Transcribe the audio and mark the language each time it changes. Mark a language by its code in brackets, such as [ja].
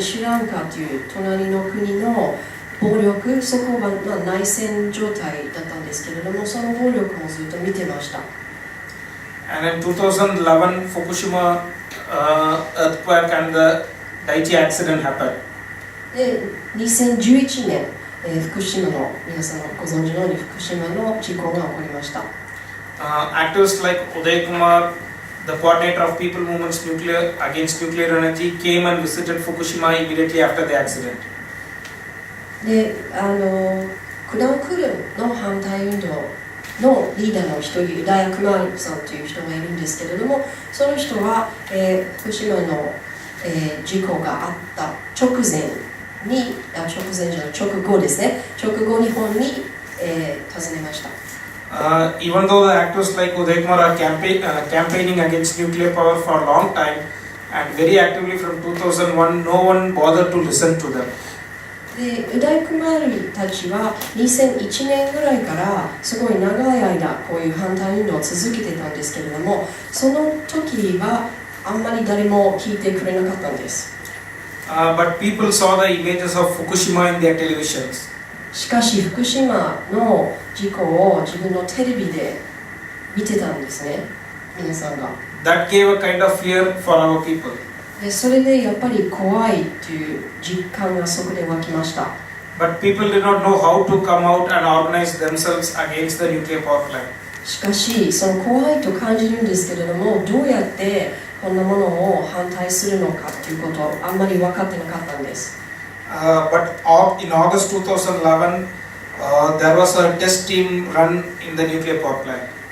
[ja] シリランカという隣の国の暴力、そこは、内戦状態だったんですけれども、その暴力もずっと見てました。 [en] And in 2011, Fukushima earthquake and the Daiichi accident happened. [ja] で2011年、福島の皆さんご存知のように福島の事故が起こりました。 [en] Activists like Uday Kumar, the coordinator of People Movements against nuclear energy, came and visited Fukushima immediately after the accident. [ja] でクランクルンの反対運動のリーダーの一人、ウダヤ・クマールさんという人がいるんですけれども、その人は、福島の、事故があった直後ですね、直後日本に、訪ねました。 [en] Even though the activists like Uday Kumar are campaigning against nuclear power for a long time and very actively from 2001, no one bothered to listen to them. [ja] でウダイクマールたちは2001年ぐらいからすごい長い間こういう反対運動を続けてたんですけれども、その時はあんまり誰も聞いてくれなかったんです。 [en] But people saw the images of Fukushima in their televisions. [ja] しかし福島の事故を自分のテレビで見てたんですね、皆さんが。 [en] That gave a kind of fear for our people. [ja] でそれでやっぱり怖いという実感がそこで湧きました。 [en] But people did not know how to come out and organize themselves against the nuclear power plant. [ja] しかしその怖いと感じるんですけれども、どうやってこんなものを反対するのかということをあんまり分かってなかったんです。 [en] But in August 2011, there was a test team run in the nuclear power plant.